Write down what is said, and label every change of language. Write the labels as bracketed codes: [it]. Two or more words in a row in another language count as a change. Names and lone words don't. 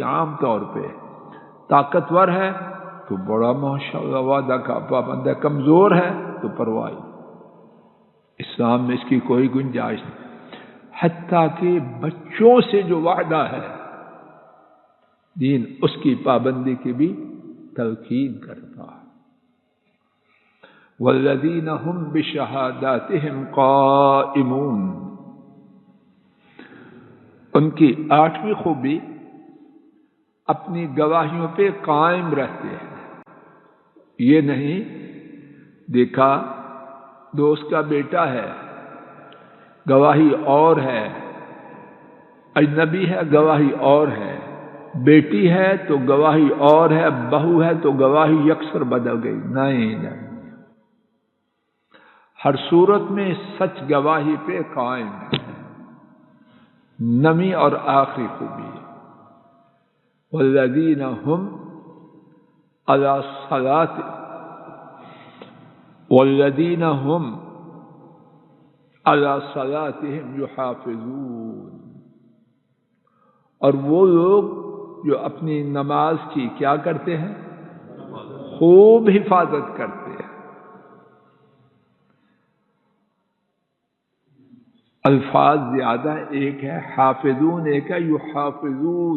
[ur] عام طور پہ طاقتور ہے تو بڑا ماشاءاللہ وعدہ کا پابند ہے، کمزور ہے تو پرواہ. اسلام میں اس کی کوئی گنجائش نہیں. حتیٰ کہ بچوں سے جو وعدہ ہے دین اس کی پابندی کی بھی تلقین کرتا ہے. [ar] والذین هم بشہاداتہم قائمون. [ur] ان کی 8ویں خوبی اپنی گواہیوں پہ قائم رہتے ہیں. یہ نہیں دیکھا دوست کا بیٹا ہے گواہی اور ہے، اجنبی ہے گواہی اور ہے، بیٹی ہے تو گواہی اور ہے، بہو ہے تو گواہی یکسر بدل گئی. نہیں، ہر صورت میں سچ گواہی پہ قائم ہے. 9ویں اور آخری خوبی [ar] والذین هم علی صلاتہم والذین هم علی صلاتہم یحافظون. [ur] اور وہ لوگ جو اپنی نماز کی کیا کرتے ہیں؟ خوب حفاظت کرتے ہیں. الفاظ زیادہ، ایک ہے حافظون، ایک ہے یحافظون.